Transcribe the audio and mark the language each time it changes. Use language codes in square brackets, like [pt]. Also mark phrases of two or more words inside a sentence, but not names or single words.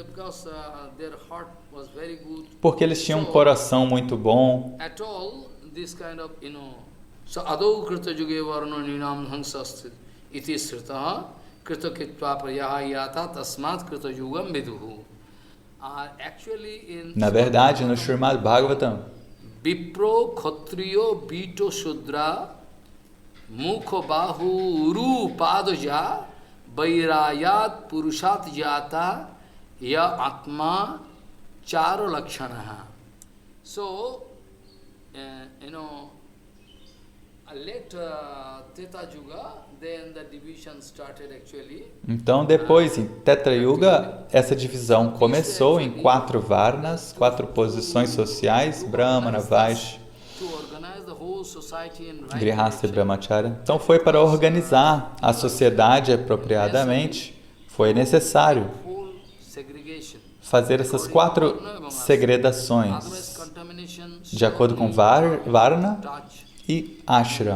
[pt] Porque eles tinham um coração muito bom. Na verdade, no Srimad Bhagavatam, [sa] Vipro Khatriyo Bito Shudra Mukha Bahu Uru Padoja Vairayat Purushat Jata Ya Atma Charo Lakshanaha. [en] So, later Treta Yuga, then the division started actually. [pt] Então, depois, em Tetra Yuga, essa divisão começou em 4 varnas, 4 posições sociais, Brahmana, Vaishya, Grihastha e Brahmacharya. Então, foi para organizar a sociedade apropriadamente, foi necessário fazer essas 4 segregações, de acordo com Varna e Ashram.